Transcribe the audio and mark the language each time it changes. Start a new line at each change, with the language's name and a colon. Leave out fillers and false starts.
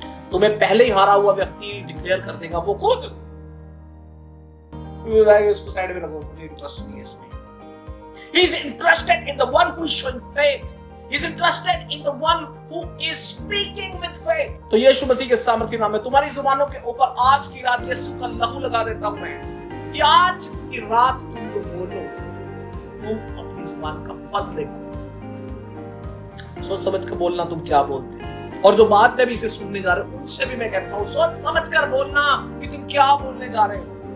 Hindi: तुम्हें पहले ही हारा हुआ व्यक्ति डिक्लेयर कर देगा, वो खुद उसको साइड में रखो, मुझे इंटरेस्ट नहीं है इसमें।
English: He is interested in the one who is showing faith. He is interested in the one who is speaking with faith.
Hindi: तो यीशु मसीह के सामर्थ्य नाम में तुम्हारी जुबानों के ऊपर आज की रात यीशु का लहू लगा देता हूं मैं कि आज की रात तुम जो बोलो तुम अपनी जुबान का फल देखो। सोच समझ कर बोलना तुम क्या बोलते हो, और जो बाद में भी इसे सुनने जा रहे हो उनसे भी मैं कहता हूं सोच समझ कर बोलना कि तुम क्या बोलने जा रहे हो।